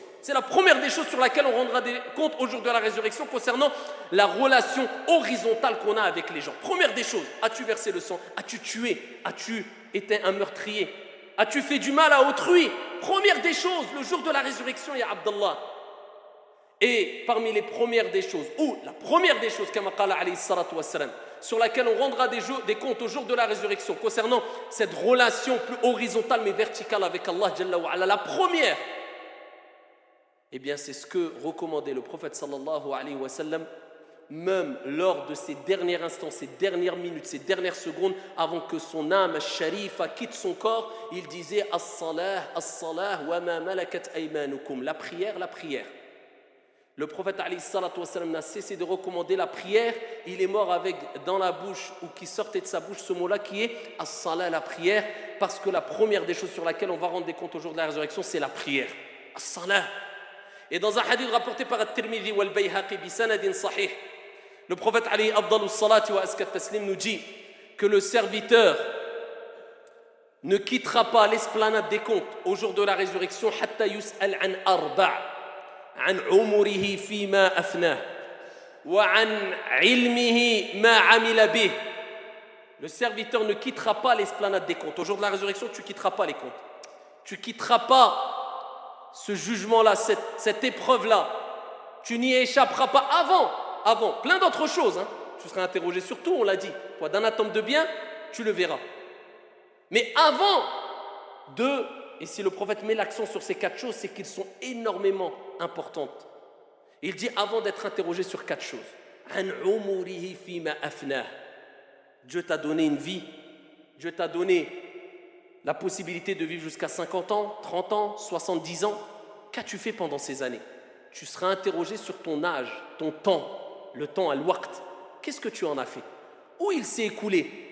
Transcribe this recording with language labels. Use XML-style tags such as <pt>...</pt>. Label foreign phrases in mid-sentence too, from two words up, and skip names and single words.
<fr>C'est la première des choses sur laquelle on rendra des comptes au jour de la résurrection concernant la relation horizontale qu'on a avec les gens. Première des choses, as-tu versé le sang? As-tu tué? As-tu été un meurtrier? As-tu fait du mal à autrui? Première des choses, le jour de la résurrection, ya Abdallah. Et parmi les premières des choses, ou la première des choses,</fr> <ar>كما قال عليه الصلاة والسلام,</ar> <fr>sur laquelle on rendra des comptes au jour de la résurrection concernant cette relation plus horizontale mais verticale avec Allah</fr> <ar>جل وعلا,</ar> <fr>la première, c'est ce que recommandait le prophète</fr> <ar>صلى الله عليه وسلم,</ar> <fr>même lors de ces derniers instants, ces dernières minutes, ces dernières secondes, avant que son âme sharifa quitte son corps, il disait</fr> <ar>الصلاة الصلاة وما ملكت أيمانكم,</ar> <fr>la prière, la prière. Le prophète</fr> <ar>عليه الصلاة والسلام</ar> <fr>n'a cessé de recommander la prière. Il est mort avec dans la bouche ou qui sortait de sa bouche ce mot-là qui est as-salah, la prière, parce que la première des choses sur laquelle on va rendre des comptes au jour de la résurrection, c'est la prière. As-salah. Et dans un hadith rapporté par At-Tirmidhi wal Bayhaqi</fr> <ar>بسند صحيح,</ar> <fr>le prophète</fr> <ar>عليه أفضل الصلاة وأزكى التسليم</ar> <fr>nous dit que le serviteur ne quittera pas l'esplanade des comptes au jour de la résurrection</fr> <ar>حتى يسأل عن أربع عن عمره فيما أفناه وعن علمه ما عمل به.</ar> <fr>Le serviteur ne quittera pas l'esplanade des comptes. Au jour de la résurrection, tu ne quitteras pas les comptes. Tu ne quitteras pas ce jugement-là, cette épreuve-là. Tu n'y échapperas pas avant. Plein d'autres choses. Hein. Tu seras interrogé sur tout, on l'a dit. Toi, d'un atome de bien, tu le verras. Mais avant et si le prophète met l'accent sur ces 4 choses, c'est qu'elles sont énormément importantes. Il dit avant d'être interrogé sur 4 choses.</fr> <ar>عن عمره فيما أفناه.</ar> <fr>Dieu t'a donné une vie, Dieu t'a donné la possibilité de vivre jusqu'à 50 ans, 30 ans, 70 ans. Qu'as-tu fait pendant ces années? Tu seras interrogé sur ton âge, ton temps, le temps, al-waqt. Qu'est-ce que tu en as fait? Où il s'est écoulé?</fr>